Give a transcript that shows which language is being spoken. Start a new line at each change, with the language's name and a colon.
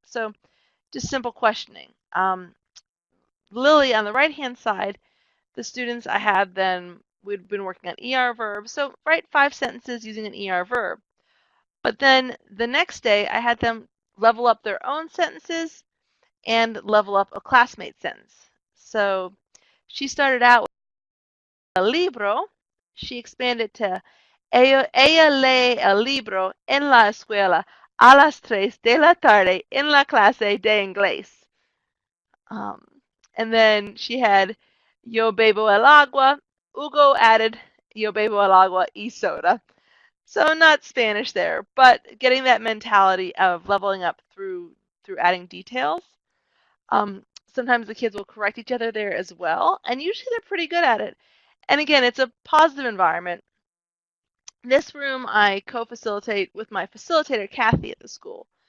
English: So just simple questioning. Lily, on the right-hand side, the students I had then, we'd been working on ER verbs. So write 5 sentences using an ER verb. But then the next day, I had them level up their own sentences and level up a classmate sentence. So she started out with a libro. She expanded to
Spanish: ella lee el libro en la escuela a las 3 de la tarde en la clase de inglés.
English: Um, and then she had
Spanish: Yo bebo el agua. Ugo
English: added
Spanish: Yo bebo el agua y soda.
English: So not Spanish there, but getting that mentality of leveling up through adding details. Sometimes the kids will correct each other there as well, and usually they're pretty good at it. And again, it's a positive environment. This room I co-facilitate with my facilitator, Kathy, at the school.